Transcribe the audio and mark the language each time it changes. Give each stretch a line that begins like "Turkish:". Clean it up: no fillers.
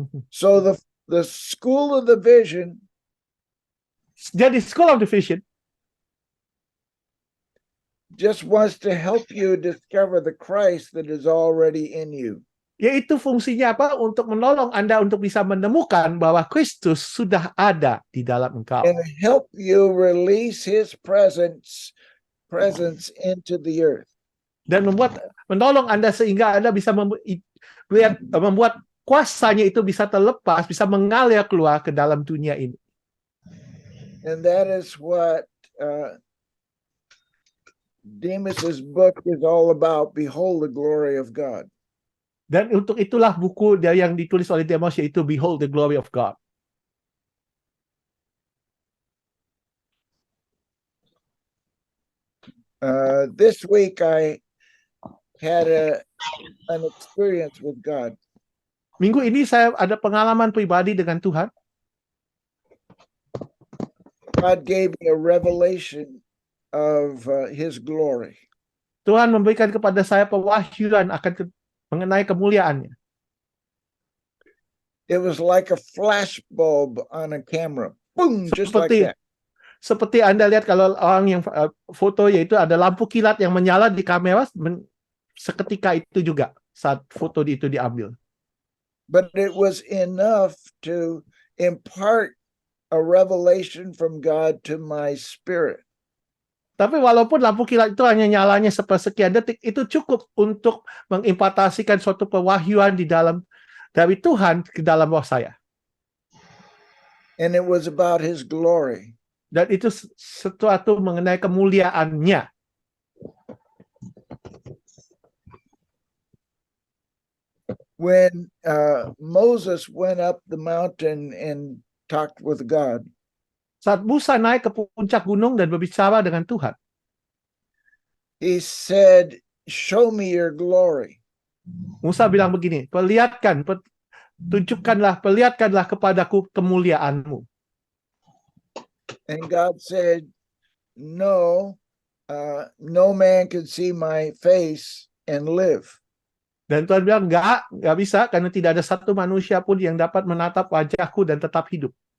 English: So the school of the vision
Indonesian: Jadi School of the Vision
English: just wants to help you discover the Christ that is already in you.
Indonesian: yaitu fungsinya apa? Untuk menolong Anda untuk bisa menemukan bahwa Kristus sudah ada di dalam engkau.
English: And help you release his presence into the earth.
Indonesian: Dan menolong Anda sehingga Anda bisa membuat kuasanya itu bisa terlepas, bisa mengalir keluar ke dalam dunia ini.
English: And that is what Demas's book is all about. Behold the glory of God.
Indonesian: Dan untuk itulah buku yang ditulis oleh Demos, yaitu Behold the Glory of God.
English: This week I had an experience with God.
Indonesian: Minggu ini saya ada pengalaman pribadi dengan Tuhan.
English: God gave me a revelation of his glory.
Indonesian: Tuhan memberikan kepada saya pewahyuan mengenai kemuliaannya.
English: It was like a flash bulb on a camera. Boom, just like that.
Indonesian: Seperti Anda lihat kalau orang yang foto, yaitu ada lampu kilat yang menyala di kamera seketika itu juga saat foto itu diambil.
English: But it was enough to impart a revelation from God to my spirit.
Indonesian: Tapi walaupun lampu kilat itu hanya nyalanya sepersekian detik, itu cukup untuk mengimpartasikan suatu pewahyuan dari Tuhan ke dalam roh saya.
English: And it was about his glory.
Indonesian: Dan itu sesuatu mengenai kemuliaannya.
English: When Moses went up the mountain and talked with God,
Indonesian: Saat Musa naik ke puncak gunung dan berbicara dengan Tuhan,
English: he said, "Show me your glory."
Indonesian: Musa bilang begini, perlihatkan tunjukkanlah, perlihatkanlah kepadaku kemuliaan-Mu.
English: And God said, no, no man can see my face and live.
Indonesian: Dan Tuhan bilang, nggak bisa, karena tidak ada satu manusia pun yang dapat menatap wajahku dan tetap hidup.